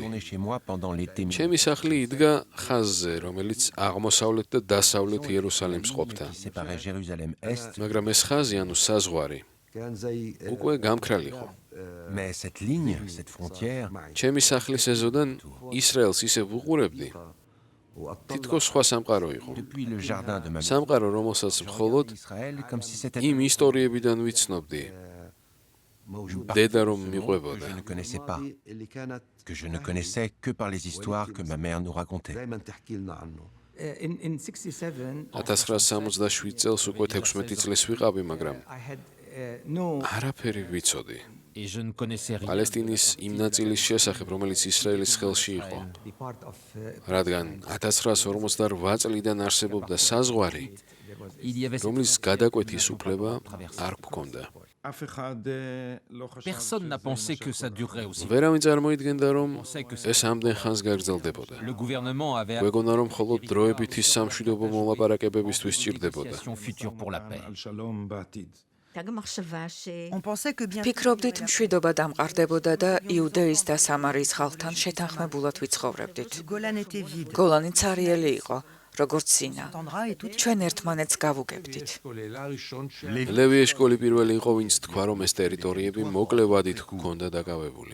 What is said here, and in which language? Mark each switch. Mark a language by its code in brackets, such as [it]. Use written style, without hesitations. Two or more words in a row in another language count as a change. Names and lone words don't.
[fr] chez moi pendant l'été. [ka] ჩემი სახლი იდგა ხაზზე, რომელიც აღმოსავლეთ და დასავლეთ იერუსალიმს ყოფდა. [fr] Séparait Jérusalem-Est. [ka] მაგრამ ეს ხაზი, ანუ საზღვარი, უკვე გამქრალი იყო. [fr] Mais cette ligne, cette frontière, [ka] ჩემი სახლის ეზოდან ისრაელს ისე ვუყურებდი, თითქოს სხვა სამყარო იყო. [fr] depuis le jardin de ma maison, [ka] სამყარო, რომელსაც მხოლოდ [fr] Israël, comme si c'était [ka] იმ ისტორიებიდან ვიცნობდი, დედა რომ მიყვებოდა. [fr] je ne connaissais pas, que je ne connaissais que par les histoires que ma mère nous racontait. [ka] 1967 წელს უკვე 16 წლის ვიყავი, მაგრამ არაფერი ვიცოდი. [fr] Et je ne connaissais rien. [ka] პალესტინის იმ ნაწილის შესახებ, რომელიც ისრაელის ხელში იყო. რადგან 1948 წლიდან არსებობდა საზღვარი, [fr] Il y avait [ka] რომლის გადაკვეთის უფლება არ გქონდა. [fr] Personne n'a pensé que ça durerait aussi. [ka] ვერავინ წარმოიდგენდა, რომ ეს ამდენ ხანს გაგრძელდებოდა. [fr] Le gouvernement avait [ka] გვეგონა, რომ მხოლოდ დროებითი სამშვიდობო მოლაპარაკებებისთვის ჭირდებოდა. [fr] une future pour la paix. [ka] ფიქრობდით, მშვიდობა დამყარდებოდა და იუდეის და სამარიის ხალხთან შეთანხმებულად ვიცხოვრებდით. გოლანი ცარიელი იყო, როგორც სინა. ჩვენ ერთმანეთს გავუგებდით. ლევი ეშკოლი პირველი იყო, ვინც თქვა, რომ ეს ტერიტორიები მოკლე ვადით ჰქონდა დაკავებული.